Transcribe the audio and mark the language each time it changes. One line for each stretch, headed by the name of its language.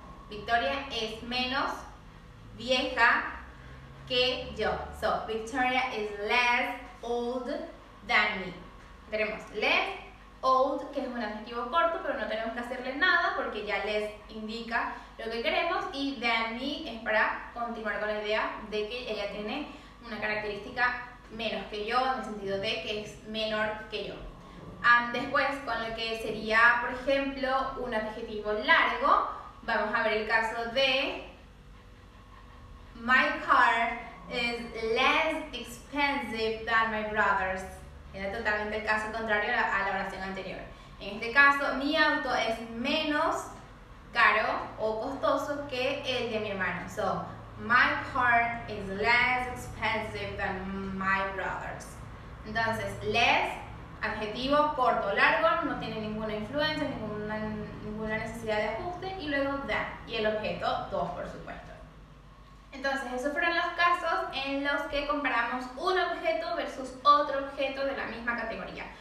Spanish: Victoria es menos vieja que yo.
English: So, Victoria is less old than me.
Spanish: Tenemos
English: less
Spanish: old, que es un adjetivo corto, pero no tenemos que hacerle nada porque ya les indica lo que queremos. Y than me es para continuar con la idea de que ella tiene una característica menos que yo, en el sentido de que es menor que yo. Después, con lo que sería, por ejemplo, un adjetivo largo, vamos a ver el caso de
English: my car is less expensive than my brother's.
Spanish: Era totalmente el caso contrario a la oración anterior. En este caso, mi auto es menos caro o costoso que el de mi hermano.
English: So, my car is less expensive than my brother's.
Spanish: Entonces, less, adjetivo corto o largo, no tiene ninguna influencia, ninguna necesidad de ajuste. Y luego than, y el objeto, dos, por supuesto. Entonces, esos fueron los casos en los que comparamos un objeto versus otro objeto de la misma categoría.